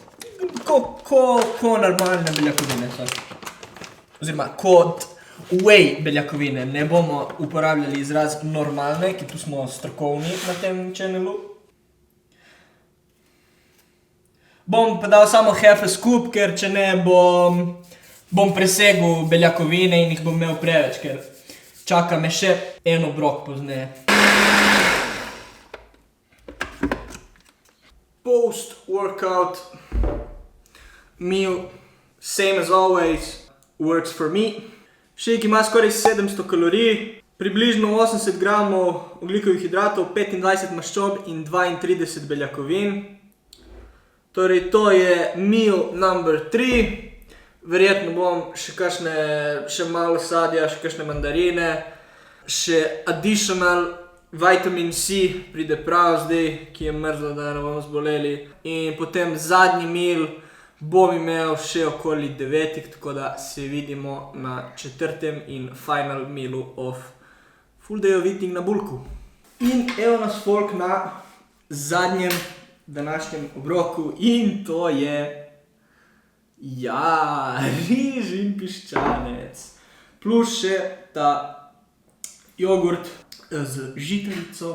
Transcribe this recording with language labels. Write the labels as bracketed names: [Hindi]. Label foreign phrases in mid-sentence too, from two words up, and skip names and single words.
[Slovenian] Ko normalne beljakovine so. Oziroma, kot whey beljakovine. Ne bomo uporabljali izraz normalne, ki tu smo strokovni na tem channelu. Bom pa dal samo [English] half a scoop, [Slovenian] ker če ne bom presegel beljakovine in jih bom imel preveč, ker čaka me še en obrok pozneje. [English] Post-workout meal, same as always, works for me. [Slovenian] Shake ima skoraj 700 kalorij, približno 80 gramov ogljikovih hidratov, 25 maščob in 32 beljakovin. Torej, to je [English] meal number 3. [Slovenian] Verjetno bom še malo sadja, še kakšne mandarine, še [English] additional vitamin C [Slovenian] pride prav zdaj, ki je mrzlo, da ne bomo zboleli. In potem zadnji meal bom imel še okoli 9, tako da se vidimo na 4. [English] in final mealu of full day of eating [Slovenian] na bulku. In evo nas folk na zadnjem današnjem obroku in to je, ja, riž in piščanec. Plus še ta jogurt z žitarico.